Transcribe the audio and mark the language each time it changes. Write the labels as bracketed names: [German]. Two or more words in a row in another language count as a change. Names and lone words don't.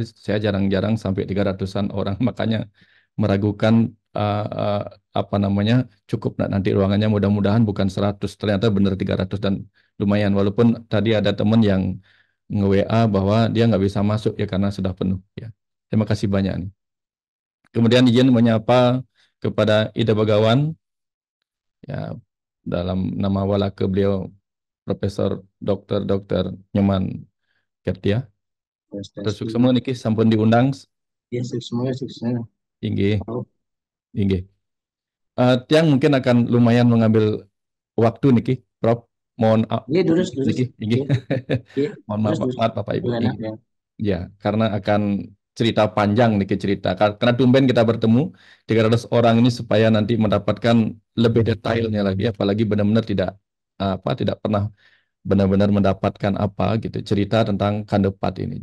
[Indonesian] Saya jarang-jarang sampai 300-an orang, makanya meragukan apa namanya cukup nanti ruangannya, mudah-mudahan bukan 100, ternyata benar 300 dan lumayan, walaupun tadi ada teman yang nge-WA bahwa dia nggak bisa masuk ya karena sudah penuh ya. Terima kasih banyak nih. Kemudian izin menyapa kepada Ida Bagawan ya, dalam nama walaka beliau Profesor Dr. Nyoman Kertia. Terus semua [Balinese] niki sampun [Indonesian] diundang. Ya, semuanya suksesnya. [Balinese] Inggih. Inggih. [Indonesian] Tiang mungkin akan lumayan mengambil waktu niki, Prof. Mohon Iya, terus. [Balinese] niki, inggih. [Indonesian] Iya, Mohon maaf, terus. maaf Bapak Ibu. Enak, ya. Ya, karena akan cerita panjang niki cerita. Karena tumben kita bertemu 300 orang ini supaya nanti mendapatkan lebih detailnya lagi, apalagi benar-benar tidak pernah benar-benar mendapatkan apa gitu cerita tentang kandepat ini.